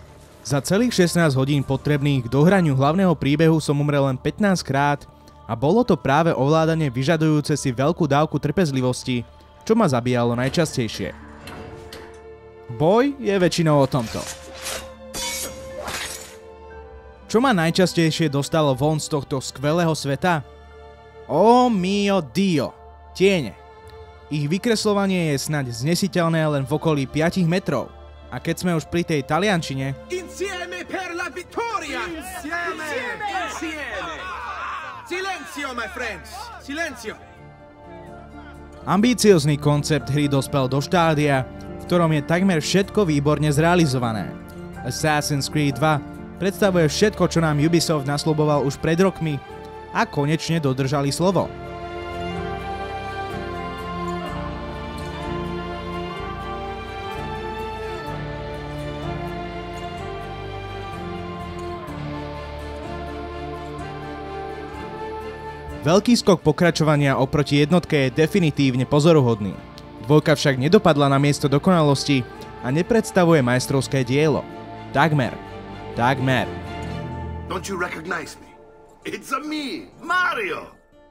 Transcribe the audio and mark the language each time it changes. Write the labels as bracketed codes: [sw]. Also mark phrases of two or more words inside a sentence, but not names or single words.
[sk] Za celých 16 hodín potrebných k dohraniu hlavného príbehu som umrel len 15 krát a bolo to práve ovládanie vyžadujúce si veľkú dávku trpezlivosti, čo ma zabíjalo najčastejšie. Boj je väčšinou o tomto. Čo ma najčastejšie dostalo von z tohto skvelého sveta? [it] Oh mio Dio, tiene. [sk] Ich vykresľovanie je snáď znesiteľné len v okolí 5 metrov. A keď sme už pri tej taliančine... [it] Insieme per la vittoria! Insieme! Insieme! Silenzio, [en] my friends! [it] Silenzio! [sk] Ambíciozný koncept hry dospel do štádia, v ktorom je takmer všetko výborne zrealizované. Assassin's Creed 2 predstavuje všetko, čo nám Ubisoft nasľuboval už pred rokmi a konečne dodržali slovo. Veľký skok pokračovania oproti jednotke je definitívne pozoruhodný. Dvojka však nedopadla na miesto dokonalosti a nepredstavuje majstrovské dielo. Takmer. [en] Don't you recognize me? It's a me, Mario!